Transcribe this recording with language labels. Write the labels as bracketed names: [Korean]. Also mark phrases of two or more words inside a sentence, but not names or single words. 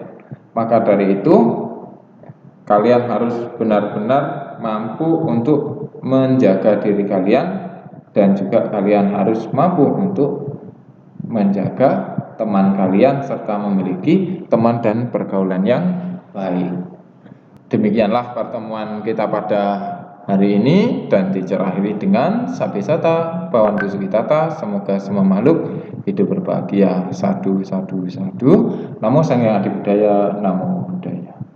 [Indonesian] Maka dari itu, kalian harus benar-benar mampu untuk menjaga diri kalian, dan juga kalian harus mampu untuk menjaga teman kalian serta memiliki teman dan pergaulan yang baik. Demikianlah pertemuan kita pada hari ini, dan teacher akhiri dengan [Pali] Sabisata Bhavantu Sukhitata. [Indonesian] Semoga semua makhluk hidup berbahagia. [Pali] Sadu, sadu, sadu. Namo Sang Hyang Adi Budaya, Namo Buddhaya.